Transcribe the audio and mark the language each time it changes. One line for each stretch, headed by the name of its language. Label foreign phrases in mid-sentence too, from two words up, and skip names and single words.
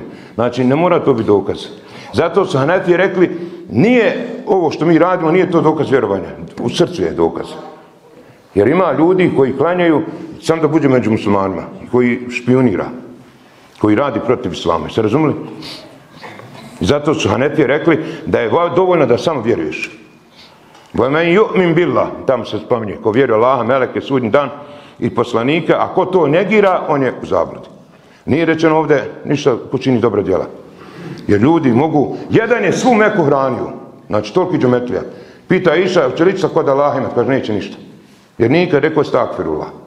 Bosnian: Znači, ne mora to biti dokaz. Zato su Hanefije rekli, nije ovo što mi radimo, nije to dokaz vjerovanja. U srcu je dokaz. Jer ima ljudi koji klanjaju, sam da buđe među muslimanima, koji špionira, koji radi protiv islama. Se razumili? I zato su Hanefije rekli da je dovoljno da samo vjeruješ.
Arabic: وَمَنْ يُؤْمِنْ بِاللَّهِ,
Bosnian: tamo se spominje, ko vjeruje Allaha, meleke, sudnji dan i poslanika, a ko to negira, on je u zabludi. Nije rečeno ovdje ništa ko čini dobra djela. Jer ljudi mogu, jedan je svu Meku hranio, znači toliki džumetlija. Pita Iša, hoće li ići kod Allaha imat, kaže neće ništa. Jer nikad rekao stakfirullah.